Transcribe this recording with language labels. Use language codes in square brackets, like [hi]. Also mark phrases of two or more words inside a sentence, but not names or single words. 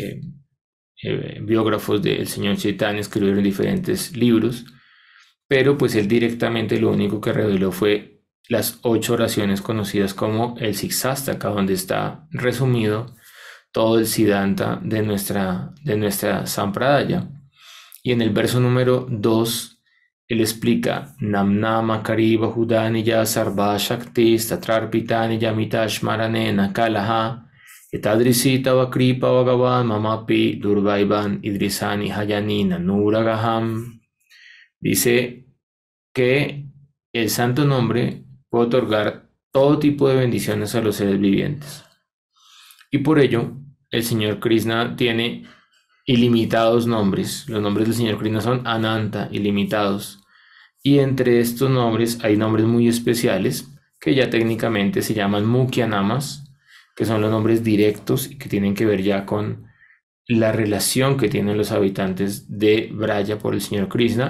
[es] biógrafos del señor Chaitanya escribieron diferentes libros, pero pues él directamente lo único que reveló fue las 8 oraciones conocidas como el Sikshastaka, donde está resumido todo el Siddhanta de nuestra Sampradaya. Y en el verso número 2, él explica [sa] Namnama Kariva Hudaniya Sarva Shaktis Tatrarpitani Yamitashmaranena Kalaha Etadrisita Vakripa Bhagavan Mamapi Durvaivan Idrisani Hayanina Nuragaham. [es] Dice que el santo nombre puede otorgar todo tipo de bendiciones a los seres vivientes. Y por ello, el señor Krishna tiene ilimitados nombres. Los nombres del señor Krishna son Ananta, ilimitados. Y entre estos nombres hay nombres muy especiales que ya técnicamente se llaman [sa] Mukhya Namas, [es] que son los nombres directos y que tienen que ver ya con la relación que tienen los habitantes de Braya por el señor Krishna.